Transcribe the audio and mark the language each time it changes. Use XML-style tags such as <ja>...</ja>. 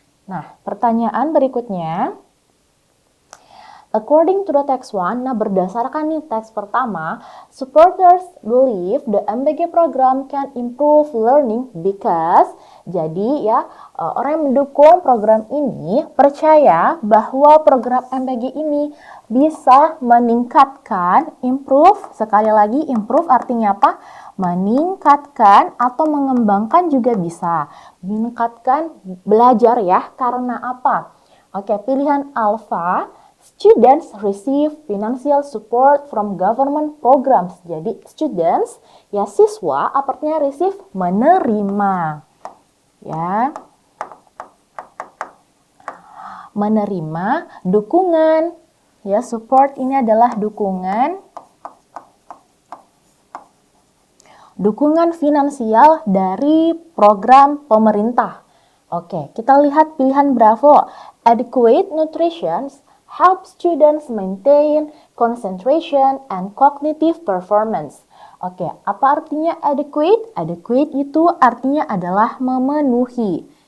<id>Nah, pertanyaan berikutnya,</id> <en>according to the text 1,</en> <id>nah berdasarkan nih teks pertama,</id> <en>supporters believe the MBG program can improve learning because,</en> <id>jadi ya orang yang mendukung program ini percaya bahwa program MBG ini bisa meningkatkan, improve, sekali lagi improve artinya apa? Meningkatkan atau mengembangkan juga bisa. Meningkatkan belajar ya, karena apa? Oke, pilihan alpha,</id> <en>students receive financial support from government programs.</en> <id>Jadi students ya siswa artinya receive menerima. Ya. Menerima dukungan. Ya, support ini adalah dukungan finansial dari program pemerintah. Oke, kita lihat pilihan Bravo.</id> <en>Adequate nutrition help students maintain concentration and cognitive performance.</en> <id>Oke, apa artinya adequate? Adequate itu artinya adalah memenuhi.</id>